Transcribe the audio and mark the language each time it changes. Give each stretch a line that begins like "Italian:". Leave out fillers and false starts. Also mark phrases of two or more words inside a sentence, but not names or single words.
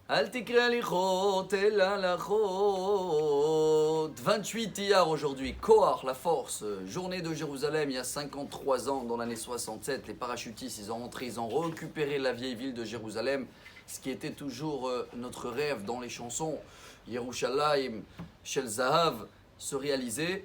Hebrew: אל תקרי הליכות אלא הלכות.
French: 28 Iyar aujourd'hui, Koach, la force, journée de Jérusalem, il y a 53 ans, dans l'année 67, les parachutistes, ils ont entré, ils ont récupéré la vieille ville de Jérusalem, ce qui était toujours notre rêve dans les chansons, Yerushalayim, Shel Zahav, se réaliser.